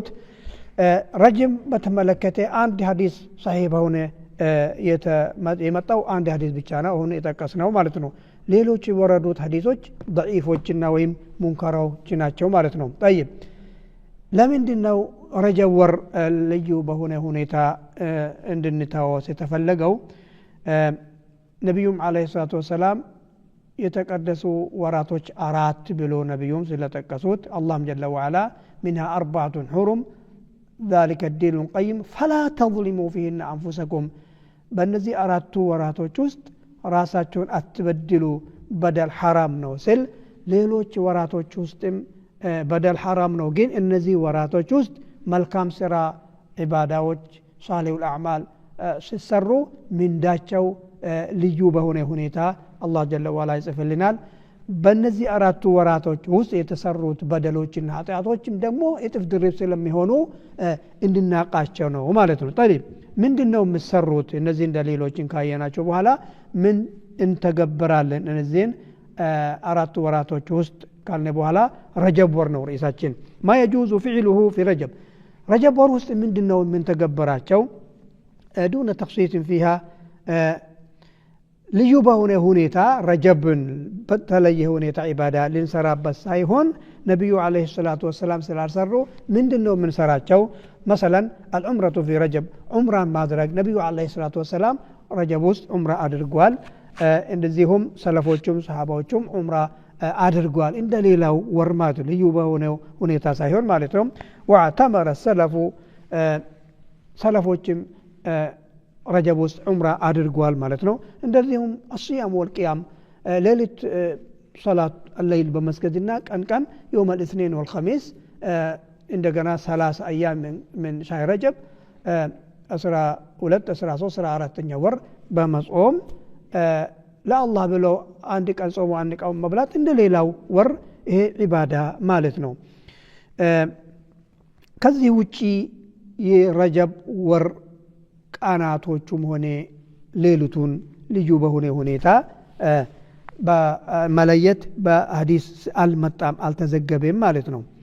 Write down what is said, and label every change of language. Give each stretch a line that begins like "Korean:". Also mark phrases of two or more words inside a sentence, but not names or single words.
Amharic: ረጅም በተመለከተ አንድ ሐዲስ ሰሂህ በሆነ የመጣው አንድ ሐዲስ ብቻ ነው አሁን የጠቀስነው ማለት ነው። ሌሎች የወረዱት ሐዲሶች ضعيفዎችና ወይም ሙንከራዎች ናቸው ማለት ነው። طيب ለምንድነው ረጀብ ወር ልዩ በሆነ ሁኔታ እንድንታወስ የተፈለገው? ነብዩም
Arabic: عليه الصلاة والسلام
Amharic: የተቀደሱ ወራቶች አራት ብሎ ነብዩም ስለጠቀሱት አላህም
Arabic: جل وعلا منها 4 حرم ذلك الدين القيم فلا تظلموا فيهن أنفسكم
Amharic: በእነዚህ አራቱ ወራቶች ውስጥ ራሳቸውን አትበድሉ በደል ሐራም ነው ሲል ሌሎች ወራቶች ውስጥም በደል ሐራም ነው፣ ግን እነዚህ ወራቶች ውስጥ መልካም ስራ ኢባዳዎች
Arabic: صالح الأعمال
Amharic: ሲሰሩ ምንዳቸው ልዩ በሆነ ሁኔታ አላህ
Arabic: جل وعلا
Amharic: ይጽፍልናል። በእነዚህ አራቱ ወራቶች ውስጥ የተሰሩት በደሎችና ኃጢአቶችም ደግሞ እጥፍ ድርብ ስለሚሆኑ እንድናቃቸው ነው ማለት ነው። طيب ምንድነው የሚሰሩት? እነዚህን ደሊሎችን ካየናቸው በኋላ ምን እንተገብራለን? እነዚህን አራቱ ወራቶች ውስጥ ካልነ በኋላ ረጀብ ወር ነው ርዕሳችን።
Arabic: ما يجوز فعله في رجب
Amharic: ረጀብ ወር ውስጥ ምንድነው የምንተገብራቸው?
Arabic: دون تخصيص فيها
Amharic: ልዩ በሆነ ሁኔታ ረጀብን በተለየ ሁኔታ ኢባዳ ልንሰራበት ሳይሆን ነብዩ
Arabic: عليه الصلاة والسلام
Amharic: ስላልሰሩ ምንድነው የምንሰራቸው?
Arabic: مثلا العمرة في رجب
Amharic: عمرة ማድረግ ነብዩ
Arabic: عليه الصلاة والسلام
Amharic: ረጀብ ውስጥ ዑምራ አድርጓል እንደዚሁም ሰለፎቹም ሰሃባዎቹም ዑምራ አድርጓል እንደሌላው ወር ማለት ልዩ በሆነው ሁኔታ ሳይሆን ማለት ነው
Arabic: واعتمر السلف
Amharic: ሰለፎችም ረጀብ ውስጥ ዑምራ አድርጓል ማለት ነው እንደዚሁም
Arabic: الصيام والقيام
Amharic: ሌሊት ሶላት الليل በመስገድና ቀን
Arabic: يوم الاثنين والخميس
Amharic: እንደገና 30 አያም
Arabic: من شهر رجب
Amharic: 12 13 14ኛ ወር በመጾም ለአላህ ብለው አንድ ቀን ጾሙ አንድ ቀን መብላት እንደሌላው ወር ይሄ ዒባዳ ማለት ነው ከዚህ ውጪ የረጀብ ወር ቃናቶቹም ሆነ ሌሊቱን ልዩ በሆነ ሁኔታ በመለየት በሐዲስ አልመጣም አልተዘገበም ማለት ነው